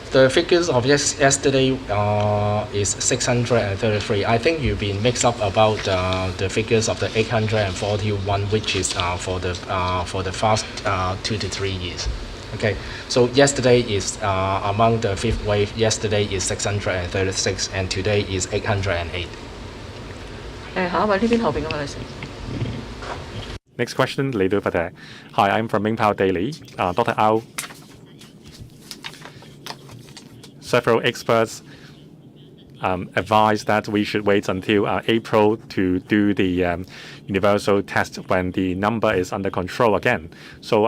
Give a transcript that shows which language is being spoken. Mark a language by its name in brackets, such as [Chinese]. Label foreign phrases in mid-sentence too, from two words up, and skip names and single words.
[English] The figures of yesterday is 633. I think you've been mixed up about the figures of the 841, which is for the past 2 to 3 years. Okay. So yesterday is among the fifth wave. Yesterday is 636, and today is 808. [Cantonese] 下一位呢邊後邊嗰位女士。 [English] Next question, Lady over there. Hi, I'm from Mingpao Daily. Dr. Au. Several experts advise that we should wait until April to do the universal test when the number is under control again.